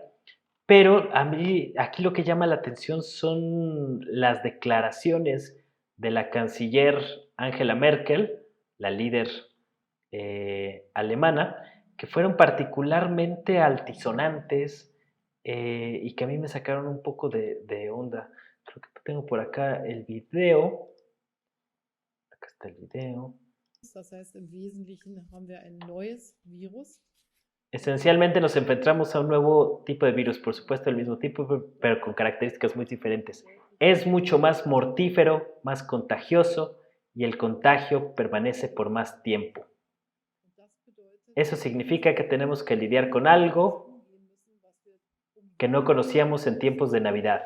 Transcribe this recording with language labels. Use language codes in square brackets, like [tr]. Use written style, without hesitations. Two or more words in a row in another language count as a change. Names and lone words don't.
[es] Pero a mí aquí lo que llama la atención son las declaraciones de la canciller Angela Merkel, la líder alemana, que fueron particularmente altisonantes y que a mí me sacaron un poco de onda. Creo que tengo por acá el video. Acá está el video. [de] Das heißt, im Wesentlichen haben wir ein neues Virus. [es] Esencialmente nos enfrentamos a un nuevo tipo de virus, por supuesto el mismo tipo, pero con características muy diferentes. Es mucho más mortífero, más contagioso y el contagio permanece por más tiempo. Eso significa que tenemos que lidiar con algo que no conocíamos en tiempos de Navidad.